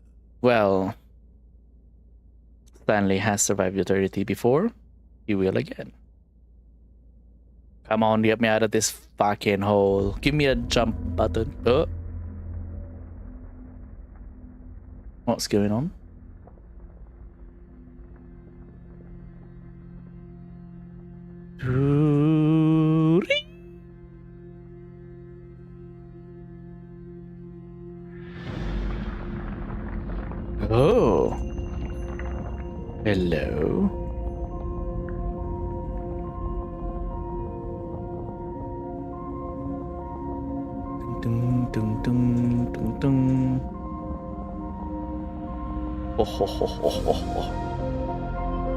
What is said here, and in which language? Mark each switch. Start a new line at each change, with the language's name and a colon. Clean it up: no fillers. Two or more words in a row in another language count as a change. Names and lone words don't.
English: Well, Stanley has survived eternity before. He will again. Come on, get me out of this fucking hole. Give me a jump button. Oh. What's going on? Oh. Hello. Dun, dun, dun, dun, dun. Oh, ho, ho, ho, ho, ho.